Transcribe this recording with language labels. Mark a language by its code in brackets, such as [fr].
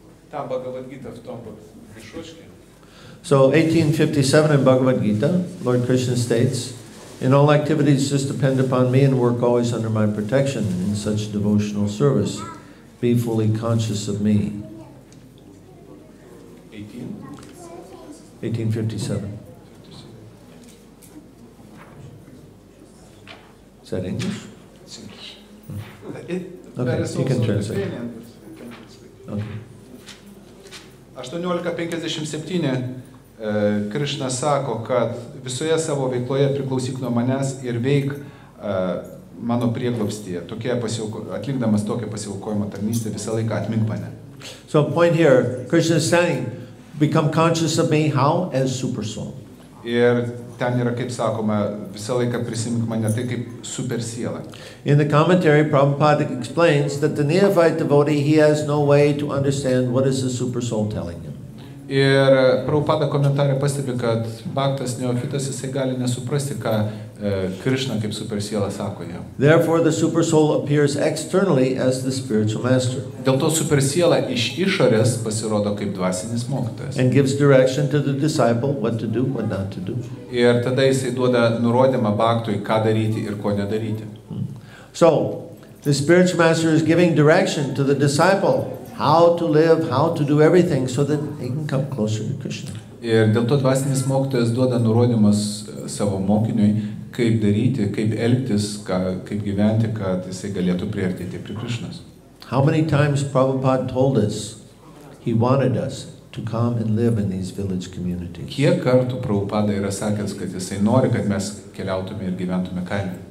[ru] Tam Bhagavad Gita в том мешочке. [en] So 1857 in Bhagavad Gita, Lord Krishna states, "In all activities just depend upon me and work always under my protection in such devotional service. Be fully conscious of me." 1857. Is that English? It's English. Okay, you can translate. Okay. [lt] 18:57 Krišna sako, kad visoje savo veikloje priklausyk nuo manęs ir veik mano prieglobstyje. Atlikdamas tokią pasiaukojimo tarnystę visą laiką atmink mane. [en] So point here, Krishna is saying, become conscious of me, how? As super soul. [lt] Ir ten yra, kaip sakoma, visą laiką prisimink mane, tai kaip super siela. [en] In the commentary, Prabhupada explains that the neophyte devotee, he has no way to understand what is the super soul telling him. [lt] Ir Prabhupada komentarė pastebi, kad bhaktas neofitas jisai gali nesuprasti, ką Krišna kaip super siela sako jam. [en] Therefore, the super soul appears externally as the spiritual master. [lt] Dėl to super siela iš išorės pasirodo kaip dvasinis mokytojas. [en] And gives direction to the disciple what to do, what not to do. [lt] Ir tada jisai duoda nurodymą bhaktui, ką daryti ir ko nedaryti. [en] So, the spiritual master is giving direction to the disciple how to live, how to do everything so that he can come closer to Krishna. [lt] Ir dėl to dvasinis mokytojas duoda nurodymus savo mokiniui, kaip daryti, kaip elgtis, kaip gyventi, kad jisai galėtų priartėti prie Krišnos. [en] How many times Prabhupada told us he wanted us to come and live in these village communities? [lt] Kiek kartų Prabhupada yra sakęs, kad jisai nori, kad mes keliautume ir gyventume kaime.